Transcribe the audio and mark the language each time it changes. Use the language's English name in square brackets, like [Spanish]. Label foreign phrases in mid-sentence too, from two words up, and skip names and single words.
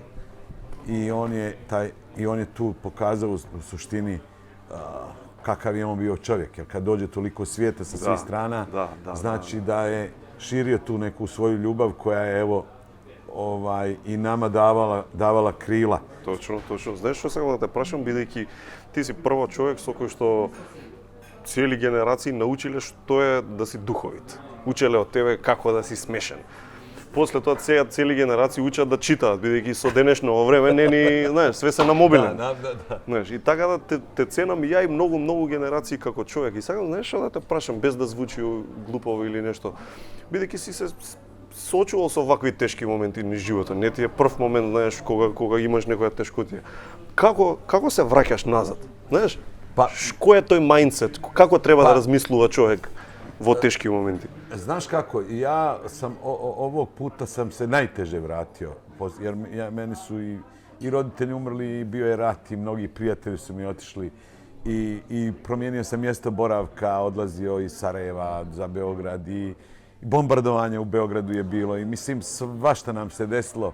[Bosnian] I on je tu pokazao u suštini kakav je on bio čovjek. Jer kad dođe toliko svijeta sa svih strana, znači da je širio tu neku svoju ljubav koja je evo i nama davala krila. [Macedonian] Точно. Знаеш што сакам да те прашам, бидејќи ти си прво човек со кој што цели генерации научиле што е да си духовит. Учеле од тебе како да си смешен. После тоа сега цели генерации учат да читаат, бидејќи со денешно време знаеш, све се на мобилен. Знаеш, и така да те ценам и ја и многу генерации како човек. И сакам, знаеш што да те прашам, без да звучи глупово или нешто, бидејќи си се соочувал со вакви тешки моменти на животот. Не ти е прв момент, знаеш, кога имаш некоја тешкотија. Како се враќаш назад? Знаеш, кој е тој мајндсет? Како треба да размислува човек во тешки моменти? [Bosnian] Znaš kako, ja sam ovog puta sam se najteže vratio, jer meni su i roditelji umrli, i bio je rat i mnogi prijatelji su mi otišli i promijenio sam mjesto boravka, odlazio iz Sarajeva za Beograd i bombardovanje u Beogradu je bilo i mislim svašta nam se desilo.